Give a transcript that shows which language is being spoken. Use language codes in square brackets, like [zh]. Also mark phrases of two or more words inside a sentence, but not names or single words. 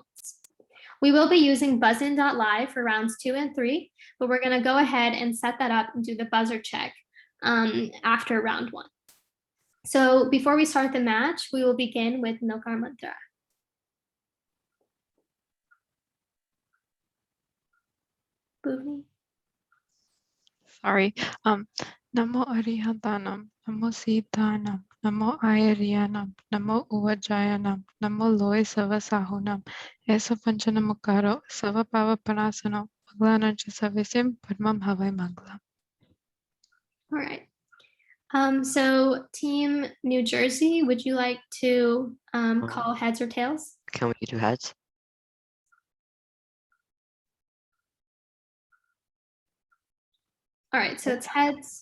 [en] We will be using buzzin.live for rounds 2 and 3, but we're going to go ahead and set that up and do the buzzer check after round 1. So before we start the match, we will begin with Nokar Mantra. Bhuvni. Sorry. [pra] Namo Arihantanam, Namo Siddhanam, Namo Ayariyanam, Namo Uvajayanam, Namo Loe Savasahunam, Esa Panchanamakaro, Sava Pava Panasano, Maglanancha Savisim, Padmam Havai Manglam. [en] All right. So Team New Jersey, would you like to call heads or tails? Can we do heads? All right, so it's heads.